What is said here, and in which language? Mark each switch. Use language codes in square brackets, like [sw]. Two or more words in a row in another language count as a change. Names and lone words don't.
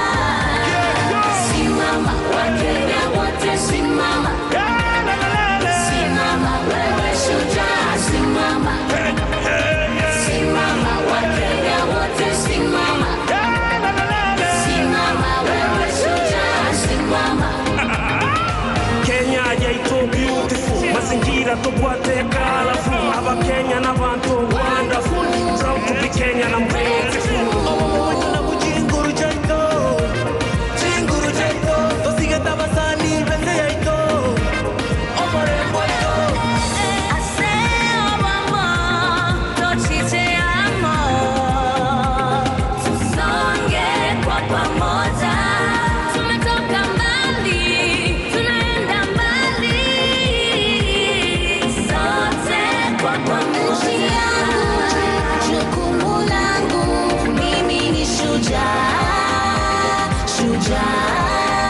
[sw] Simama Wakenya wote, simama, simama wewe shujaa, simama, simama Wakenya wote, simama, simama wewe shujaa, simama. [guz] Kenya yaito beautiful, [sw] mazingira tupate [guz] colorful, aba Kenya na bantu wonderful, [en] proud to be [guz] Kenya na beautiful. Na mujinguru jaito, jinguru jaito, tosiga tabasani bende yaito, omore boito. Aseo mama, tochite amo, [sw] tusonge kwa pamoja. Tumetoka mbali, tunaenda mbali, sote kwa pamoja. Jukumu langu, mimi ni shujaa, shujaa.